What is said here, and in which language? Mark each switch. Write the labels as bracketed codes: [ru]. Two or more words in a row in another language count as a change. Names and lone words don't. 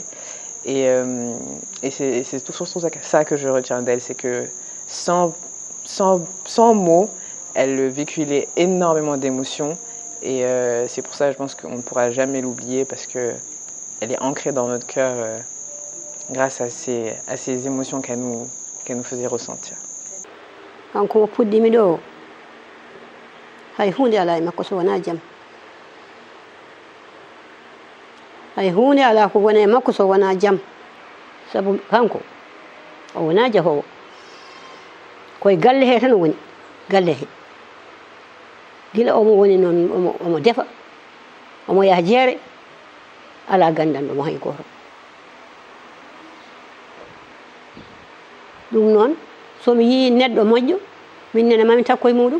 [fr] Et c'est tout ça que je retiens d'elle, c'est que sans mots, elle véhiculait énormément d'émotions. Et c'est pour ça, je pense qu'on ne pourra jamais l'oublier parce qu'elle est ancrée dans notre cœur grâce à ces émotions qu'elle nous faisait ressentir. [ff] hay hunde ala e makko so wona jam hay hunde ala ko woni e makko so wona jam sabu kanko o wona jahowo koye galle he tan woni galle he gila omo woni noon omo defa omo yaha jeere ala gandanɗomo hay goto ɗum noon somi yii neɗɗo moƴƴo min nene mami takkoye muɗum